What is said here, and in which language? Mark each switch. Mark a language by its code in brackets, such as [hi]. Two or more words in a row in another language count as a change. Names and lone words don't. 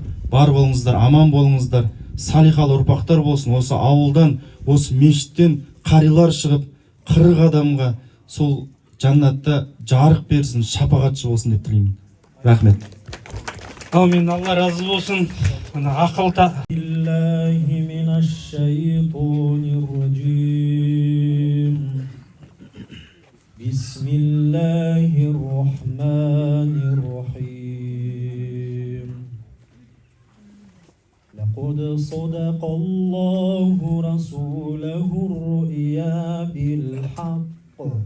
[kk] Бар болыңыздар, аман болыңыздар. Салихалы ұрпақтар болсын. Осы ауылдан, осы мешіттен қарилар шығып, 40 адамға сол жаннатта жарық берсін, шапағатшы болсын деп тілеймін. Рахмет. Аумин, Алла разы болсын. Ақылта. [ar] بسم الله الرحمن الرحيم. لقد صدق الله رسوله الرؤيا بالحق